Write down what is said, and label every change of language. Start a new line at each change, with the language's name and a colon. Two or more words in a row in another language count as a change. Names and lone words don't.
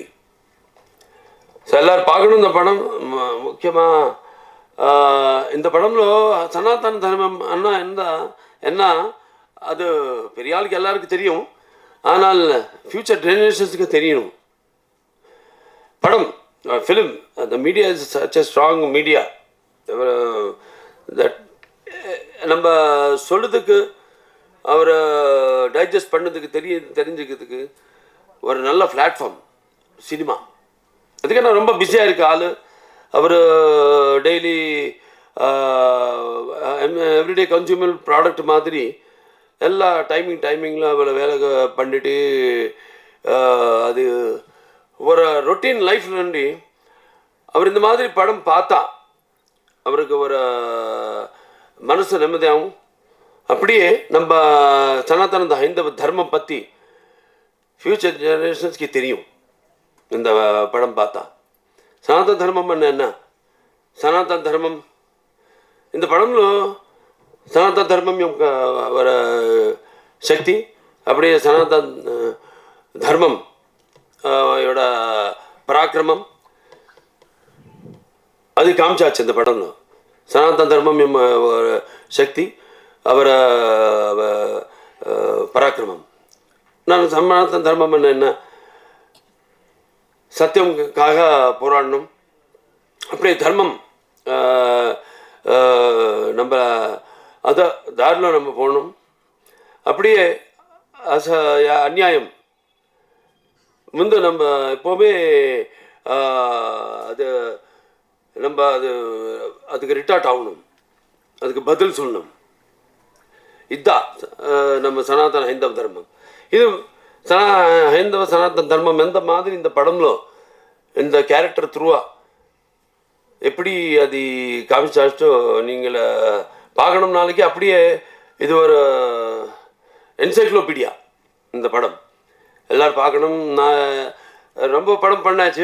Tamil: ஸோ எல்லோரும் பார்க்கணும் இந்த படம். முக்கியமாக இந்த படம்లో சனாதன தர்மம் அண்ணா என்ன அது பெரிய ஆளுக்கு எல்லாருக்கும் தெரியும். ஆனால்
English: future generations
Tamil: தெரியணும். படம் ஃபிலிம்
English: the media is such a strong media that
Tamil: நம்ம சொல்கிறதுக்கு அவரை டைஜஸ்ட் பண்ணதுக்கு தெரிஞ்சுக்கிறதுக்கு ஒரு நல்ல
English: platform cinema.
Tamil: அதுக்கு நான் ரொம்ப பிஸியாக இருக்க ஆள். அவர்
English: daily everyday consumer product
Tamil: மாதிரி எல்லா டைமிங்கில் அவரை வேலை பண்ணிட்டு அது ஒரு ரொட்டீன் லைஃப் நண்டி அவர் இந்த மாதிரி படம் பார்த்தா அவருக்கு ஒரு மனசு நிம்மதியாகும். அப்படியே நம்ம சனாதன ஹைந்தவ தர்மம் பற்றி
English: future generations
Tamil: தெரியும் இந்த படம் பார்த்தா.
Telugu: సనాతన ధర్మం అన్న సనాతన ధర్మం
Tamil: இந்த படம்లో
Telugu: సనాతన ధర్మం యొక్క
Tamil: ஒரு சக்தி அப்படியே சனாதன தர்மம் யோட பராக்கிரமம் அது காமிச்சாச்சு இந்த படம்లో.
Telugu: సనాతన ధర్మం
Tamil: ஒரு சக்தி அவர பராக்கிரமம். நான் சனாதன தர்மம் என்ன சத்தியம்காக போராடணும். அப்படியே தர்மம் நம்ம அதை தாரில் நம்ம போகணும். அப்படியே அநியாயம் நம்ம எப்போவுமே அது நம்ம அதுக்கு ரிட்டார்ட் ஆகணும், அதுக்கு பதில் சொல்லணும். இதுதான் நம்ம சனாதன
Telugu: హైందవ ధర్మం. ఇది హైందవ సనాతన ధర్మం
Tamil: எந்த மாதிரி இந்த படம்లో இந்த
English: character through
Tamil: எப்படி அது காமிச்சாச்சோ நீங்கள் பார்க்கணும் நாளைக்கு. அப்படியே இது ஒரு என்சைக்ளோபீடியா இந்த படம், எல்லோரும் பார்க்கணும். நான் ரொம்ப படம் பண்ணாச்சு.